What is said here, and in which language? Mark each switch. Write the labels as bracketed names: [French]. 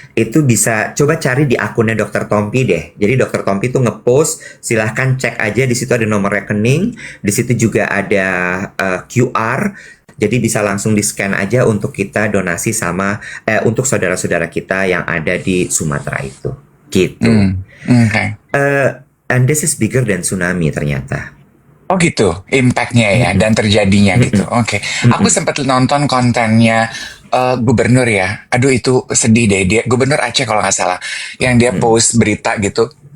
[Indonesian] Itu bisa coba cari di akunnya Dr. Tompi deh. Jadi Dr. Tompi tuh ngepost, silahkan cek aja, di situ ada nomor rekening, di situ juga ada QR. Jadi bisa langsung di-scan aja untuk kita donasi sama untuk saudara-saudara kita yang ada di Sumatera itu. Gitu. Oke. [English] And this is bigger than tsunami [Indonesian] ternyata. Oh gitu, impactnya ya dan terjadinya gitu. Oke, aku sempat nonton kontennya gubernur ya. Aduh itu sedih deh dia. Gubernur Aceh kalau nggak salah, yang dia post berita gitu.